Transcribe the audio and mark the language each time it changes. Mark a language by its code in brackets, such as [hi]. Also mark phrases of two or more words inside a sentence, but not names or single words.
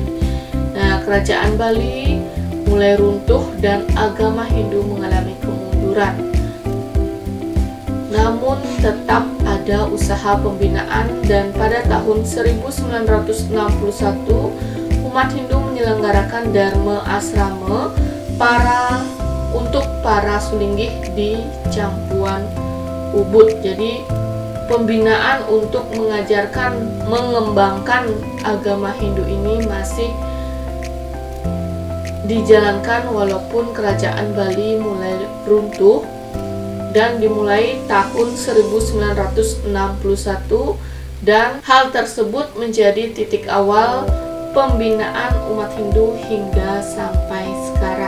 [id] Nah, Kerajaan Bali mulai runtuh dan agama Hindu mengalami kemunduran. Namun tetap ada usaha pembinaan dan pada tahun 1961 umat Hindu menyelenggarakan Dharma Asrama untuk para sulinggih di Campuan Ubud. Jadi pembinaan untuk mengajarkan, mengembangkan agama Hindu ini masih dijalankan walaupun Kerajaan Bali mulai runtuh. dan dimulai tahun 1961, dan hal tersebut menjadi titik awal pembinaan umat Hindu hingga sampai sekarang.